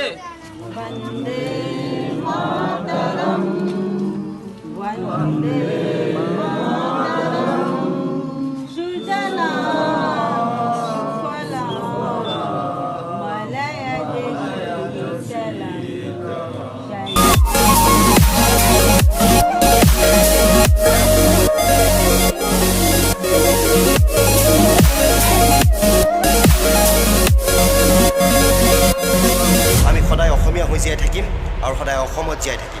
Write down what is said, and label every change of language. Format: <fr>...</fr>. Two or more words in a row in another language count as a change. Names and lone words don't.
<sa>वंदे मातरम, वंदे मातरम, सुजला सुफला मलय देशला</sa> <as>আমি সদায় অসমীয়া হৈ জীয়াই থাকিম আৰু সদায় অসমত জীয়াই থাকিম.</as>